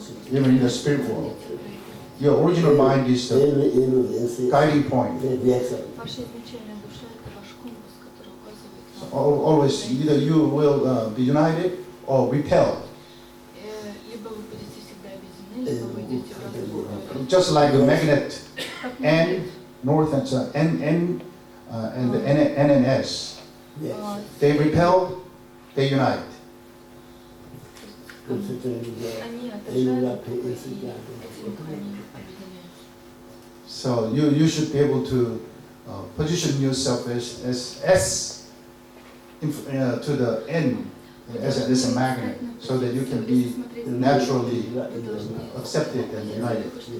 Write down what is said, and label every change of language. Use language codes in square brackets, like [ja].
[en] Even in the spirit world, your original mind is the guiding point. [ru] Ваша изначальная душа – это ваш компас, который указывает [en] So [ru] вам. [en] always, either you will be united or repelled. [ru] Либо вы будете всегда объединены, либо вы идете в разные стороны. [en] Just like a magnet, N, north and south, N and the N and S. They repel, they unite. [ru] Они отражают друг друга, и этим они объединяются. [en] So you should be able to position yourself as to the N as a magnet, so that you can be naturally accepted and united.